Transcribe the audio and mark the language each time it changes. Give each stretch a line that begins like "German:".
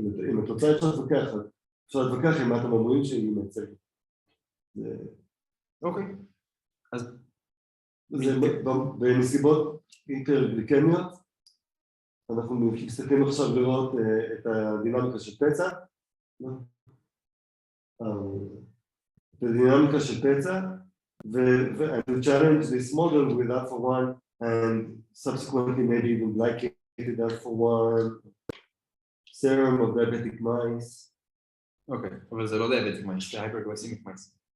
Hebrew: אם התוצאה אפשר להתווכח, אפשר להתווכח עם מה אתם אומרים שהיא מייצגת. אוקיי. אז בנסיבות היפרגליקמיות, אנחנו מסתכלים עכשיו לראות את הדינמיקה של פצע. את הדינמיקה של פצע,
English: and to challenge this model with alpha-1 and subsequently maybe even glycated alpha-1 serum of diabetic mice.
Hebrew: אוקיי, אבל זה לא diabetic mice, זה hyperglycemic mice.